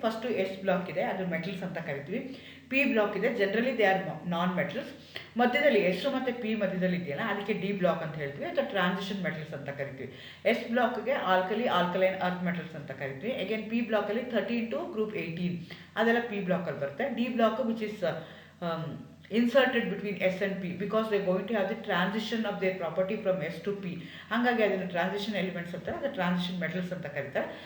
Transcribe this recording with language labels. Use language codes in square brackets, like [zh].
[kn] First S block ಇದೆ, ಅದು metals ಅಂತ ಕರಿತೀವಿ. ಪಿ ಬ್ಲಾಕ್ ಇದೆ, [en] Generally they are non metals. [kn] ಮಧ್ಯದಲ್ಲಿ ಎಸ್ ಮತ್ತು ಪಿ ಮಧ್ಯದಲ್ಲಿ ಇದೆಯಲ್ಲ ಅದಕ್ಕೆ ಡಿ ಬ್ಲಾಕ್ ಅಂತ ಹೇಳ್ತೀವಿ, ಅಥವಾ ಟ್ರಾನ್ಸಿಷನ್ ಮೆಟಲ್ಸ್ ಅಂತ ಕರಿತೀವಿ. ಎಸ್ ಬ್ಲಾಕ್ಗೆ ಆಲ್ಕಲೈನ್ ಅರ್ತ್ ಮೆಟಲ್ಸ್ ಅಂತ ಕರಿತೀವಿ. ಅಗೇನ್ ಪಿ ಬ್ಲಾಕಲ್ಲಿ 13 to ಗ್ರೂಪ್ 18 ಅದೆಲ್ಲ ಪಿ ಬ್ಲಾಕಲ್ಲಿ ಬರುತ್ತೆ. D block [en] Which is inserted between S and P because they're going to have the transition of their property from S to P. [kn] ಹಾಗಾಗಿ ಅದನ್ನು transition elements ಅಂತಾರೆ, ಅದು transition metals ಅಂತ ಕರೀತಾರೆ.